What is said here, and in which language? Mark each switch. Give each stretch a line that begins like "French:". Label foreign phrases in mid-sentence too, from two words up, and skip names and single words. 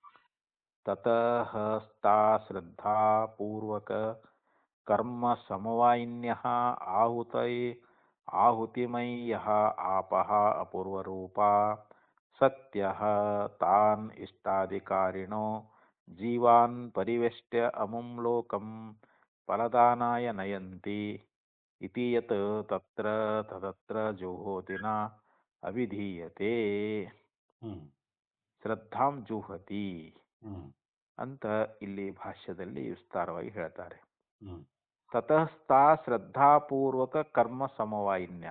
Sanskrit: ತತಃ ಸ್ತಾ ಶ್ರದ್ಧಾ ಪೂರ್ವಕ ಕರ್ಮ ಸಮವಾಯಿನ್ಯಃ ಆಹುತಿಮಯ್ಯಃ ಆಪಃ ಅಪೂರ್ವರೂಪಾ ಸತ್ಯಃ ತಾನ್ ಇಷ್ಟಾಧಿಕಾರಿಣೋ ಜೀವಾನ್ ಪರಿವೆಷ್ಟ್ಯ ಅಮುಂ ಲೋಕಂ ಫಲದಾನಾಯ ನಯಂತಿ ಇತಿ ಯತ್ ತತ್ರ ತದತ್ರ ಜುಹೋತಿನ ಅವಿಧೀಯತೆ. ಹ್ಮ್ ಶ್ರದ್ಧಾಂ ಜುಹತಿ ಹ್ಮ್
Kannada: ಅಂತ ಇಲ್ಲಿ ಭಾಷ್ಯದಲ್ಲಿ ವಿಸ್ತಾರವಾಗಿ ಹೇಳ್ತಾರೆ. ಹ್ಮ್
Sanskrit: ತತಸ್ಥಾ ಶ್ರದ್ಧಾಪೂರ್ವಕ ಕರ್ಮ ಸಮವಾಯಿನ್ಯ.